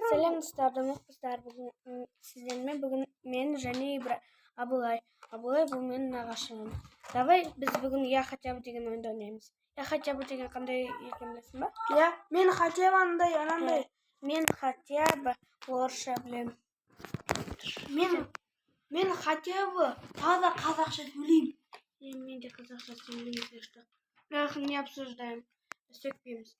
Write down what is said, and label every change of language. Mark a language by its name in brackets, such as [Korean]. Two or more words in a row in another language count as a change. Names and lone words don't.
[Kazakh] Сәлем достар, бүгін сіздермен мен және Абылай бұл менің нағашым. Давай біз бүгін [Russian] я хотя бы [Kazakh] деген ойынды ойнаймыз. [Russian] Я хотя бы [Kazakh] деген қандай екенін білесің ба? Иә, мен [Russian] хотя бы [Kazakh] анандай. Мен [Russian] хотя бы [Kazakh] орысша білемін. Мен [Russian] хотя бы [Kazakh] таза қазақша сөйлеймін. Мен де қазақша сөйлеймін. Бірақ [Russian] не обсуждаем, [Kazakh] сөкпейміз.